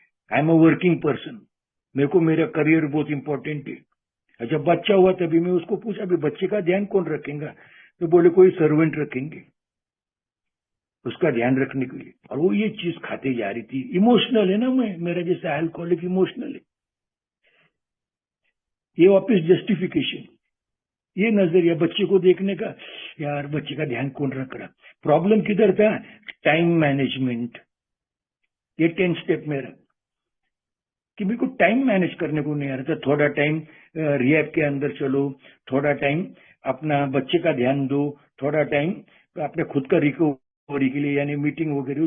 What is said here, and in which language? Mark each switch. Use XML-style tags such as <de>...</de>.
<en>I am a working person,</en> <hi>मेरे को मेरा करियर बहुत इंपॉर्टेंट है। जब बच्चा हुआ तभी मैं उसको पूछा अभी बच्चे का ध्यान कौन रखेगा, तो बोले कोई सर्वेंट रखेंगे उसका ध्यान रखने के लिए। और वो ये चीज खाते जा रही थी। इमोशनल है ना मैं, मेरा जैसा अल्कोहलिक इमोशनल है। ये वापस जस्टिफिकेशन, ये नजरिया बच्चे को देखने का, यार बच्चे का ध्यान कौन रख रहा। प्रॉब्लम किधर था? Time management. ये 10 स्टेप मेरा कि मेरे को टाइम मैनेज करने को नहीं आ रहा था। थोड़ा टाइम रिहैब के अंदर चलो, थोड़ा टाइम अपना बच्चे का ध्यान दो, थोड़ा टाइम अपने खुद का रिकवरी के लिए, यानी मीटिंग वगैरह।</hi>